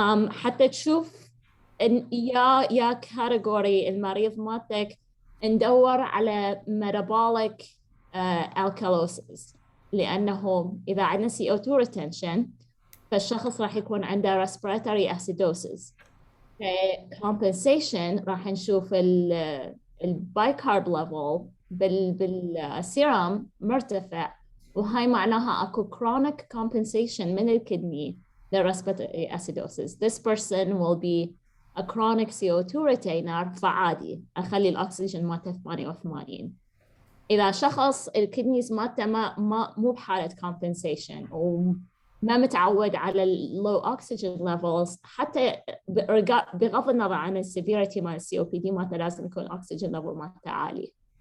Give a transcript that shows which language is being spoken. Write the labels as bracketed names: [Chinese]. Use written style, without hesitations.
[Arabic] حتى تشوف يا كاتيجوري المريض مالتك ندور على metabolic alkalosis، لأنه إذا عندنا CO2 retention فالشخص راح يكون عنده respiratory acidosis. compensation راح نشوف البايكارب level بالسيرم مرتفع، وهاي معناها أكو chronic compensation من الكدني للrespiratory acidosis. [English] This person will be a chronic CO2 retainer، [Arabic] فعادي أخلي الأكسجين مالته 88. إذا شخص الكدنيز مالته مو بحالة compensation وما متعود على [English] low oxygen levels، [Arabic] حتى بغض النظر عن السيفيريتي مال COPD مالته لازم يكون oxygen level مالته عالي.